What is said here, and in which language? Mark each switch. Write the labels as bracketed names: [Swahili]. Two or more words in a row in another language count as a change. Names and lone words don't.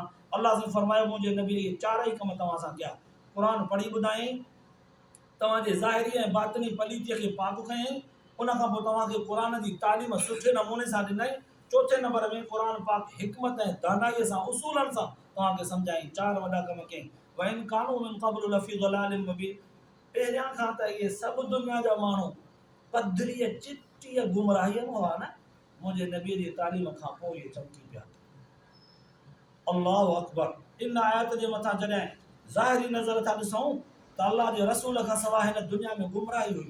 [Sindhi] अल्लाह से फरमायो मुंहिंजे नबी इहे चारई कम तव्हां सां कया, क़ुर पढ़ी ॿुधायईं, तव्हांजे ज़ाहिरी ऐं बातिनी पलीतीअ खे पाक कयईं, उनखां पोइ तव्हांखे क़ुर जी तालीम सुठे नमूने सां ॾिनई। चौथे नंबर में क़ुर पाक हिकमत ऐं दानाईअ सां उसूलनि सां तव्हांखे सम्झाईं। चार वॾा कम कयईं। [Arabic] وإن كانوا من قبل لفي ضلال مبين, [Sindhi] पहिरियां खां त इहे सभु दुनिया जा माण्हू पधरीअ चिटीअ गुमराहीअ में हुआ न, मुंहिंजे नबीअ जी तालीम खां पोइ इहे चमकी पिया। [Arabic] الله أكبر. [Sindhi] इन आयत जे मथां जॾहिं ज़ाहिरी नज़र था ॾिसूं त अल्लाह जे रसूल खां सवाइ हिन दुनिया में गुमराही हुई।